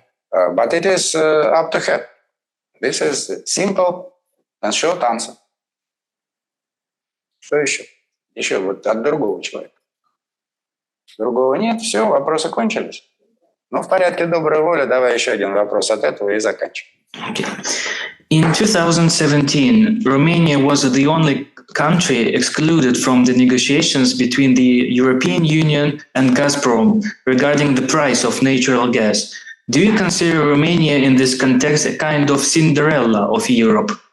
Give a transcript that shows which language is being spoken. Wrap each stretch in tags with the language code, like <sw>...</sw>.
<en>But it is up to her. This is a simple and short answer.</en> <ru>Что еще? Еще вот от другого человека. Другого нет, все, вопросы кончились. Ну, в порядке доброй воли, давай еще один вопрос от этого и заканчиваем.</ru> <en>Okay. In 2017, Romania was the only country excluded from the negotiations between the European Union and Gazprom regarding the price of natural gas. Do you consider Romania in this context a kind of Cinderella of Europe?</en>